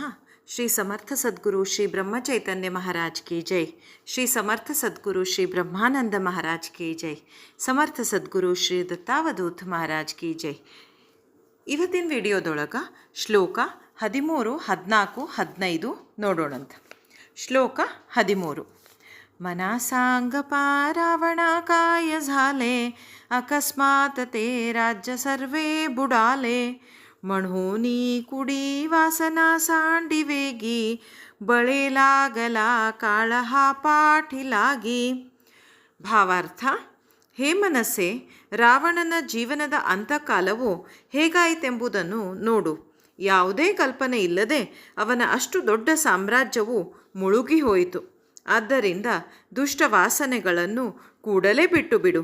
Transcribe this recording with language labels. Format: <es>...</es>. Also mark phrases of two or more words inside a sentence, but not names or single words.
<kn>ಶ್ರೀ ಸಮರ್ಥ ಸದ್ಗುರು ಶ್ರೀ ಬ್ರಹ್ಮಚೈತನ್ಯ</kn> <hi>महाराज की जय.</hi> <kn>ಶ್ರೀ ಸಮರ್ಥ ಸದ್ಗುರು ಶ್ರೀ ಬ್ರಹ್ಮಾನಂದ</kn> <hi>महाराज की जय.</hi> <kn>ಸಮರ್ಥ ಸದ್ಗುರು ಶ್ರೀ ದತ್ತಾವಧೂತ್</kn> <hi>महाराज की जय.</hi> <kn>ಇವತ್ತಿನ ವಿಡಿಯೋದೊಳಗೆ ಶ್ಲೋಕ 13, 14, 15 ನೋಡೋಣಂತ. ಶ್ಲೋಕ 13.</kn> <mr>मनासांगपा रावणा काय झाले, अकस्मात ते राज्य सर्वे बुडाले. म्हणूनी कुडी वासना सांडी वेगी, बळे लागला काळ हा ಪಾಠಿಲಾಗಿ.</mr> <kn>ಭಾವಾರ್ಥ: ಹೇ ಮನಸ್ಸೆ, ರಾವಣನ ಜೀವನದ ಅಂತಕಾಲವು ಹೇಗಾಯಿತೆಂಬುದನ್ನು ನೋಡು. ಯಾವುದೇ ಕಲ್ಪನೆ ಇಲ್ಲದೆ ಅವನ ಅಷ್ಟು ದೊಡ್ಡ ಸಾಮ್ರಾಜ್ಯವು ಮುಳುಗಿ ಹೋಯಿತು. ಆದ್ದರಿಂದ ದುಷ್ಟ ವಾಸನೆಗಳನ್ನು ಕೂಡಲೇ ಬಿಟ್ಟು ಬಿಡು.</kn>